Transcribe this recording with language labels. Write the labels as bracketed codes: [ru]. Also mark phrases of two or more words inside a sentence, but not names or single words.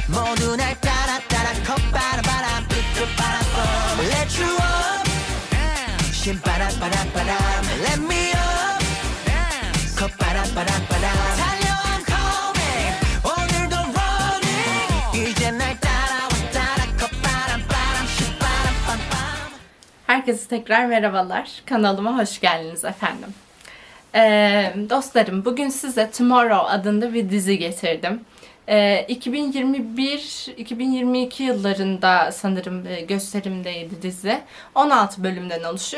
[ko] 모두 날 따라 따라 콧바람 삐끗바람 [en] Let you up [ko] 신바람바람바람 [en] Let me up [ko] 콧바람바람바람 달려 [en] I'm coming [ko] 오늘도 running 이제 날 따라와 따라 콧바람바람 신바람바람. [tr] Herkese tekrar merhabalar. Kanalıma hoş geldiniz efendim. Dostlarım, bugün size Tomorrow adında bir dizi getirdim. 2021-2022 yıllarında sanırım gösterimdeydi dizi. 16 bölümden oluşuyor.